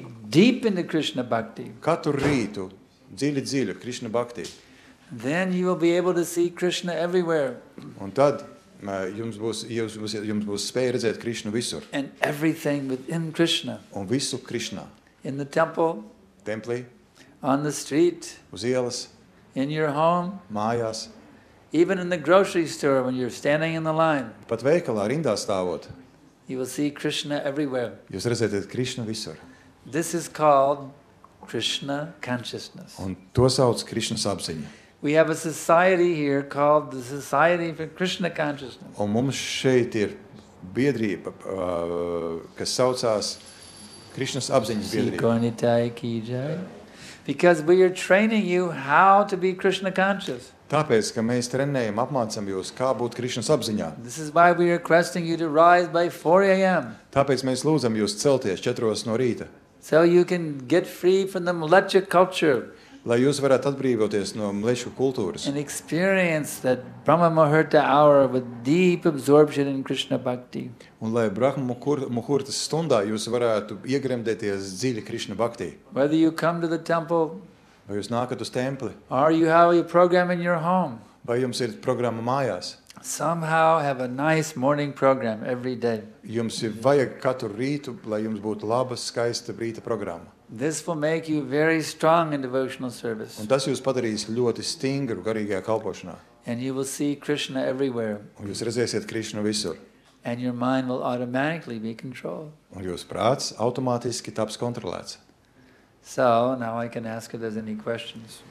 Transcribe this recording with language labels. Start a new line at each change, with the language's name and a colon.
English: deep into Krishna Bhakti,
Latvian: katru rītu, dziļi Krišna Bhakti.
English: then you will be able to see Krishna everywhere
Latvian: Un tad jums būs spēja redzēt Krišnu visur
English: and everything within Krishna.
Latvian: un visu Krišnā.
English: In the temple,
Latvian: Templī,
English: on the street,
Latvian: uz ielas,
English: in your home,
Latvian: mājās,
English: even in the grocery store when you're standing in the line,
Latvian: pat veikalā rindā stāvot.
English: you will see Krishna everywhere.
Latvian: Jūs redzēsiet Krišnu visur.
English: This is called Krishna consciousness.
Latvian: Un to sauc Krišnas apziņa.
English: We have a society here called the Society for Krishna Consciousness.
Latvian: Un mums šeit ir biedrība, kas saucās Krišnas apziņas biedrība.
Hindi: Sikornitai ki jai.
English: Because we are training you how to be Krishna conscious.
Latvian: Tāpēc, ka mēs trenējam, apmācam jūs, kā būt Krišnas apziņā.
English: This is why we are requesting you to rise by 4 a.m.
Latvian: Tāpēc mēs lūdzam jūs celties 4 no rīta,
English: so you can get free from the mlecha culture
Latvian: lai jūs varētu atbrīvoties no mlešu kultūras
English: and experience that Brahma Muhurta hour with deep absorption in Krishna Bhakti.
Latvian: un lai Brahma Muhurtas stundā jūs varētu iegremdēties dziļi Krišna Bhaktī.
English: Whether you come to the temple
Latvian: Vai jūs nākat uz templi,
English: or you have a program in your home,
Latvian: vai jums ir programma mājās.
English: somehow have a nice morning program every day.
Latvian: Jums ir vajag katru rītu, lai jums būtu laba, skaista rīta programma.
English: This will make you very strong in devotional service.
Latvian: Un tas jūs padarīs ļoti stingru garīgajā kalpošanā.
English: And you will see Krishna everywhere.
Latvian: Un jūs redzēsiet Krišnu visur.
English: And your mind will automatically be controlled.
Latvian: Un jūsu prāts automātiski taps kontrolēts.
English: So, now I can ask if there's any questions.